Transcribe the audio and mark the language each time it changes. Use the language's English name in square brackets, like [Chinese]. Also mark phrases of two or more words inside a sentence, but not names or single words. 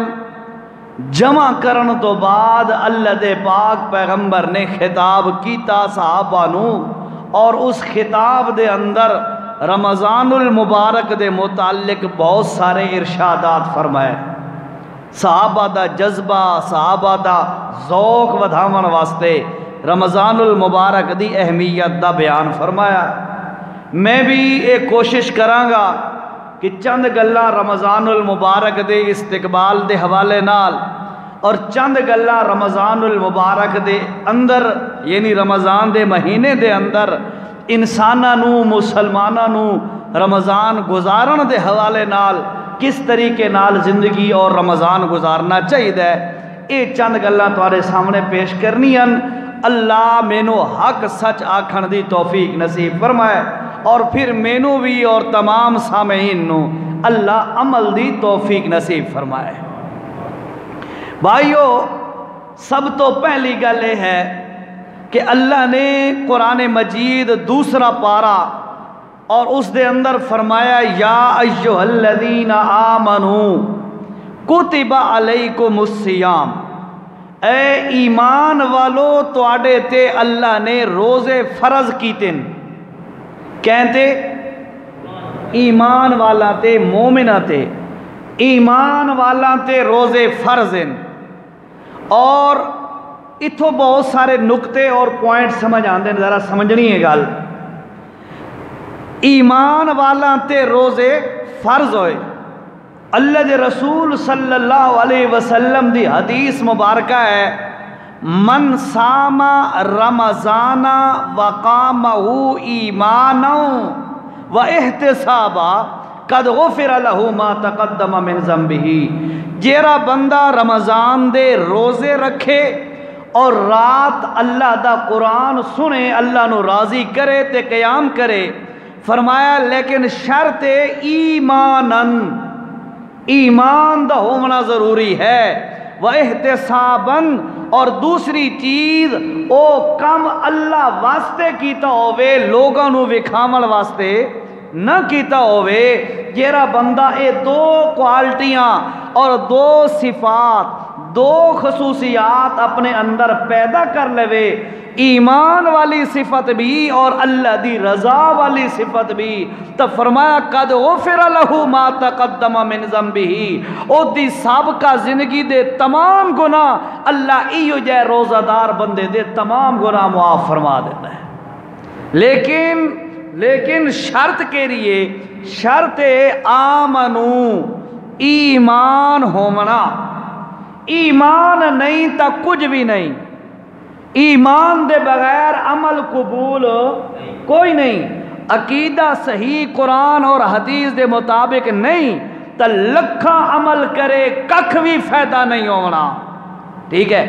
[Punjabi] جمع کرن تو بعد اللہ دے پاک پیغمبر نے خطاب کیتا صحابہ نو اور اس خطاب دے اندر رمضان المبارک دے متعلق بہت سارے ارشادات فرمائے۔ صحابہ دا جذبہ صحابہ دا ذوق ودھاون واسطے رمضان المبارک دی اہمیت دا بیان فرمایا۔ میں بھی ایک کوشش کرانگا کہ چند گلاں رمضان المبارک دے استقبال دے حوالے نال اور چند گلاں رمضان المبارک دے اندر یعنی رمضان دے مہینے دے اندر انساناں نو مسلماناں نو رمضان گزارن دے حوالے نال کس طریقے نال زندگی اور رمضان گزارنا چاہیے اے چند گلاں تمہارے سامنے پیش کرنی ہیں۔ اللہ مینو حق سچ آکھن دی توفیق نصیب فرمائے اور پھر مینو بھی اور تمام سامعین نو اللہ عمل دی توفیق نصیب فرمائے۔ بھائیو سب تو پہلی گل یہ ہے کہ اللہ نے قرآن مجید دوسرا پارا اور اس دے اندر فرمایا [Arabic] یا ایھا الذین آمنوا کتب علیکم الصیام، [Punjabi] اے ایمان والو تواڈے تے اللہ نے روزے فرض کیتے۔ کہتے ایمان والا تے مومنہ تے ایمان والا تے روزے فرض ہیں۔ اور اتھو بہت سارے نکتے اور پوائنٹ سمجھ آندے ہیں، ذرا سمجھنی ہے گل۔ ایمان والا تے روزے فرض ہوئے، اللہ دے رسول [Arabic] صلی اللہ علیہ وسلم [Punjabi] دی حدیث مبارکہ ہے [Arabic] من صام رمضان وقامہ ایمانا و احتسابا قد غفر له ما تقدم من ذنبہ، [Punjabi] جیرا بندہ رمضان دے روزے رکھے اور رات اللہ دا قرآن سنے اللہ نو راضی کرے تے قیام کرے، فرمایا لیکن شرط ایمانن، ایمان دا ہونا ضروری ہے، وَاحْتِسَابًا، اور دوسری چیز او کم اللہ واسطے کیتا ہوئے لوگاں نو وکھاون واسطے نہ کیتا ہوئے جیرا بندہ اے دو کوالٹیاں اور دو صفات دو خصوصیات اپنے اندر پیدا کر لے، ایمان والی صفت بھی اور اللہ دی رضا والی صفت بھی، تو فرمایا [Arabic] قد غفر له ما تقدم من ذنبه، [Punjabi] او دی سابقہ زندگی دے تمام گناہ اللہ ایو جے روزہ دار بندے دے تمام گناہ معاف فرما دیتا ہے۔ لیکن شرط کے لیے شرط آمنو ایمان ہومنا، ایمان نہیں تا کچھ بھی نہیں، ایمان دے بغیر عمل قبول کوئی نہیں، عقیدہ صحیح قرآن اور حدیث دے مطابق نہیں تا لکھا عمل کرے ککھ بھی فائدہ نہیں ہونا، ٹھیک ہے۔